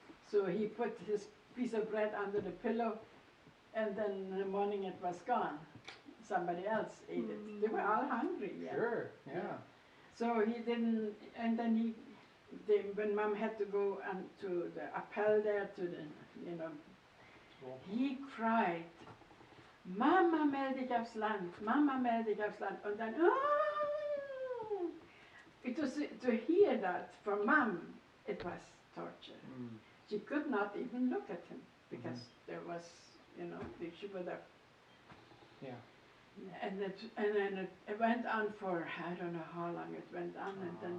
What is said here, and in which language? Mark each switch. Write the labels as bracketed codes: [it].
[en] So he put his piece of bread under the pillow, and then in the morning it was gone. Somebody else ate it. They were all hungry, yeah. Sure, yeah. So he didn't, and then when mom had to go to the appel there to the, you know, Cool. he cried, [de] Mama, melde dich aufs Land, Mama, melde dich aufs Land. Und dann, oh! [en] It was, to hear that from mom, it was torture. Mm. She could not even look at him because there was, you know, she would have. Yeah. And then it went on for, I don't know how long it went on, and then